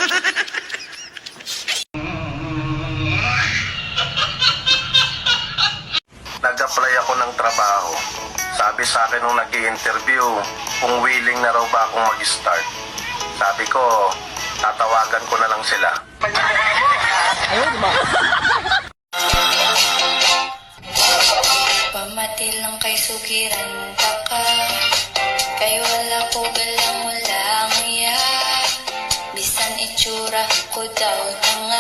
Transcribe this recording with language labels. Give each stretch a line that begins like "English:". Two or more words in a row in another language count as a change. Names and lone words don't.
Filipino: Nag-apply ako ng trabaho. Sabi sa akin nung nag-i-interview, kung willing na raw ba akong mag-start. Sabi ko, tatawagan ko na lang sila.
Hiligaynon: Pamati lang kay sugiran ka. Kay wala ko galang wala nguya. Bisan itsura ko daw tanga.